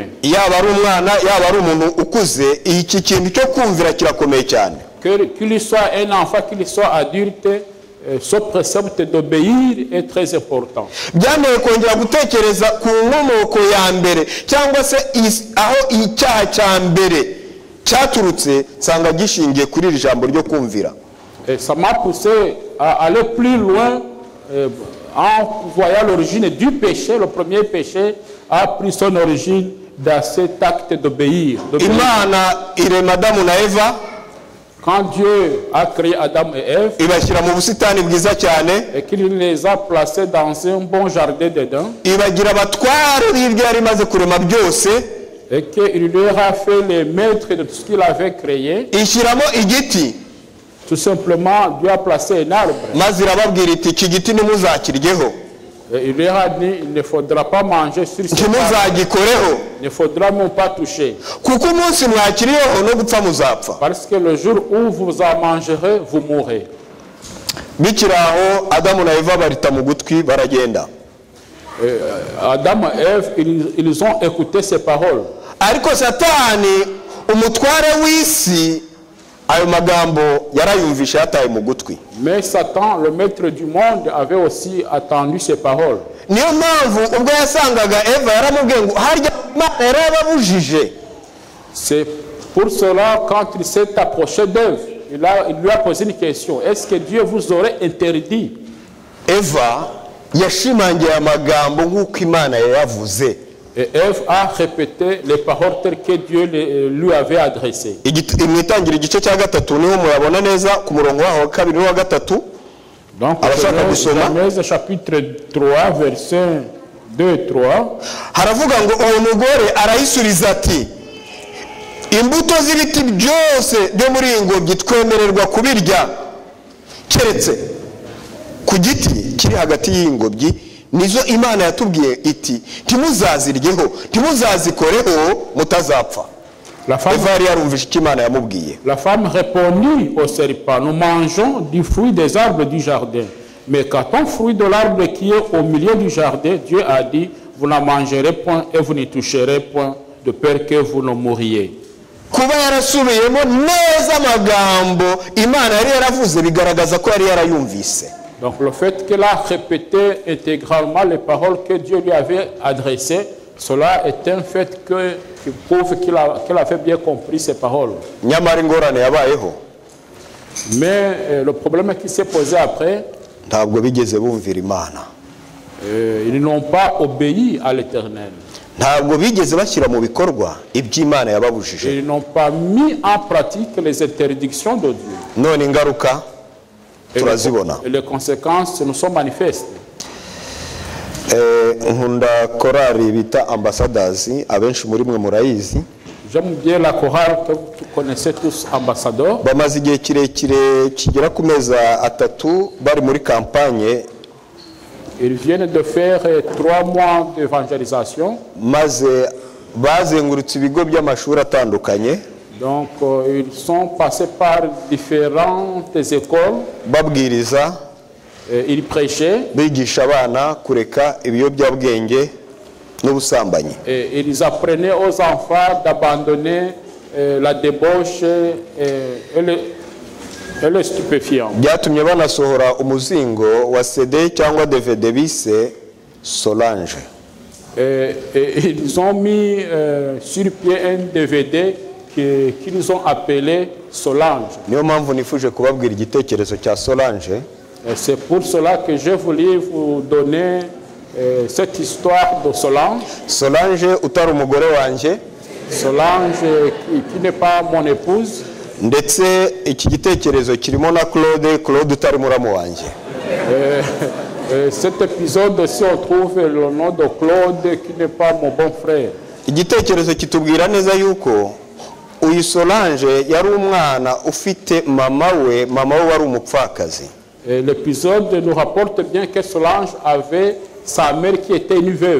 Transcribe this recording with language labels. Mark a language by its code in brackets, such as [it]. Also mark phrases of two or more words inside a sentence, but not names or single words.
[rw] Yaba ari umwana, yaba ari umuntu ukuze, iki kintu cyo kumvira kirakomeye cyane. [fr] Qu'il soit un enfant, qu'il soit adulte, ce précepte d'obéir est très important. [rw] Byanteye kongera gutekereza ku nkomoko ya mbere cyangwa se aho icyaha cya mbere cyaturutse, nsanga gishingiye kuri iri jambo ryo kumvira. [fr] Et ça m'a poussé à aller plus loin en voyant l'origine du péché. Le premier péché a pris son origine dans cet acte d'obéir. [rw] Imana irema Adamu na Eva. [fr] Quand Dieu a créé Adam et Ève, [rw] ibashyira mu busitani bwiza cyane, [fr] et qu'il les a placés dans un bon jardin d'Éden, [rw] ibagira abatware b'ibyo yari imaze kurema byose, [fr] et qu'il leur a fait les maîtres de tout ce qu'il avait créé, [rw] ishyiramo igiti. [fr] tout simplement Dieu a placé un arbre. [rw] Maze irababwira iti iki giti nimuzakiryeho. [fr] Et il leur a dit, il ne faudra pas manger sur ce arbre, [rw] ntimuzagikoreho, [fr] il ne faudra même pas toucher. [rw] kuko umunsi mwakiriyeho no gupfa muzapfa. [fr] Parce que le jour où vous en mangerez, vous mourrez. [rw] Bikiri aho Adamu na Eva barita mu gutwi baragenda. [fr] Adam et Ève, ils ont écouté ces paroles. [rw] Ariko Satani umutware w'isi ayo magambo yarayumvisha yataye mu gutwi. [fr] Mais Satan, le maître du monde, avait aussi attendu ces paroles. [rw] Niyo mpamvu ubwo yasangaga Eva yaramubwiye ngo harya Imana yarababujije. [fr] C'est pour cela, quand il s'est approché d'Ève, il lui a posé une question. Est-ce que Dieu vous aurait interdit? [rw] Eva yashimangiye amagambo nk'uko Imana yayavuze. [fr] Et Ève a répété les paroles telles que Dieu lui avait adressées. [rw] Imwitangira igice cya gatatu niho murabona neza ku murongo waho wa kabiri wa gatatu. [fr] Donc, Genèse chapitre 3, versets 2 et 3. [rw] Haravuga ngo uwo mugore arayisubiza ati, imbuto z'ibiti byose byo muri iyi ngobyi twemererwa kubirya keretse ku giti kiri hagati y'ingobyi, nizo Imana yatubwiye iti ntimuzaziryeho ntimuzazikoreho mutazapfa. [fr] La femme répondit au serpent, nous mangeons du fruit des arbres du jardin. Mais quand on fruit de l'arbre qui est au milieu du jardin, Dieu a dit, vous n'en mangerez point et vous n'y toucherez point, de peur que vous ne mouriez. [rw] Kuba yarasubiyemo neza amagambo Imana yari yaravuze bigaragaza ko yari yarayumvise. [fr] Donc le fait qu'elle a répété intégralement les paroles que Dieu lui avait adressées, cela est un fait qui prouve qu'elle avait bien compris ces paroles. [rw] Nyamara ingorane yabayeho. [fr] Mais le problème qui s'est posé après, [rw] ntabwo bigeze bumvira Imana. [fr] Ils n'ont pas obéi à l'Éternel. [rw] Ntabwo bigeze bashyira mu bikorwa iby'Imana yababujije. [fr] Ils n'ont pas mis en pratique les interdictions de Dieu. [rw] None ingaruka turazibona. [fr] Et les conséquences nous sont manifestes. [rw] Nkunda korali bita Ambassadors, abenshi muri mwe murayizi. [fr] J'aime bien la chorale que vous connaissez tous, Ambassadeurs. [rw] Bamaze igihe kirekire kigera ku mezi 3 bari muri campagne. [fr] Ils viennent de faire 3 mois d'évangélisation. [rw] Maze bazengurutse ibigo by'amashuri atandukanye. [fr] Donc ils sont passés par différentes écoles. [rw] Babwiriza. [fr] Ils prêchaient. [rw] Bigisha abana kureka ibiyobyabwenge n'ubusambanyi. [fr] Et ils apprenaient aux enfants d'abandonner la débauche et les stupéfiants. [rw] Byatumye banasohora umuzingo wa CD cyangwa DVD bise Solange. [fr] Et ils ont mis sur pied un DVD qu'ils ont appelé Solange. [rw] Niyo mpamvu nifuje kubabwira igitekerezo cya Solange. [fr] C'est pour cela que je voulais vous donner cette histoire de Solange. [rw] Solange utari umugore wanjye, [fr] Solange qui n'est pas mon épouse. [rw] ndetse iki gitekerezo kirimo na Claude utari muramu wanjye. [fr] Cet épisode aussi on trouve le nom de Claude qui n'est pas mon bon frère. [rw] Igitekerezo kitubwira neza yuko uyu Solange yari umwana ufite mama we wari umupfakazi. [fr] L'épisode nous rapporte bien que Solange avait sa mère qui était une veuve.